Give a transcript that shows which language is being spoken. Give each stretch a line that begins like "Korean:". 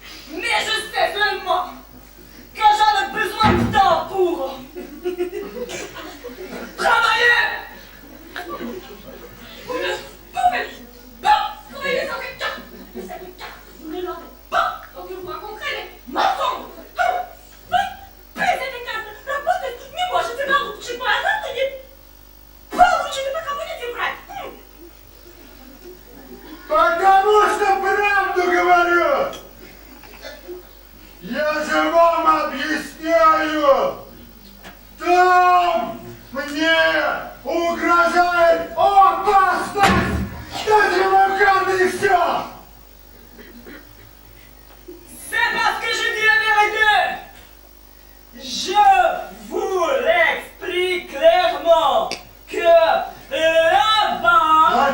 French: Mais je sais seulement que j'en ai besoin de temps pour travailler! Vous ne pouvez pas travailler sans cette carte! Cette carte, vous ne l'avez pas! Donc vous raconterez des mensonges! Oui, payez des cartes, rapportez! Mais moi, je sais pas, je suis pas à la tête!
Russian: Получите, пока будете врать! Потому что правду говорю! Я же вам объясняю! Там мне угрожает опасность! Дайте вам карты и все!
French: C'est parce que je dis la vérité! Je vous l'explique clairement que là-bas,